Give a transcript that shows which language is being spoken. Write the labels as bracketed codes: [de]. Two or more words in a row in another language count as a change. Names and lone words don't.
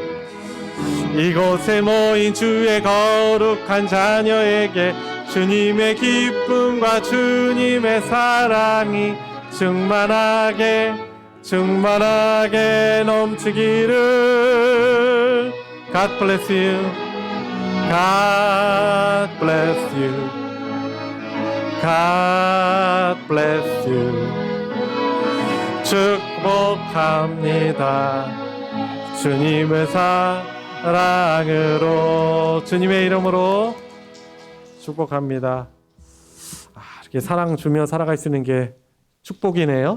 [ko] 이곳에 모인 주의 거룩한 자녀에게 주님의 기쁨과 주님의 사랑이 충만하게 넘치기를. [en] God bless you. God bless you. God bless you. [ko] 축복합니다. 주님의 사랑으로, 주님의 이름으로 축복합니다. 이렇게 사랑 주며 살아갈 수 있는 게 축복이네요.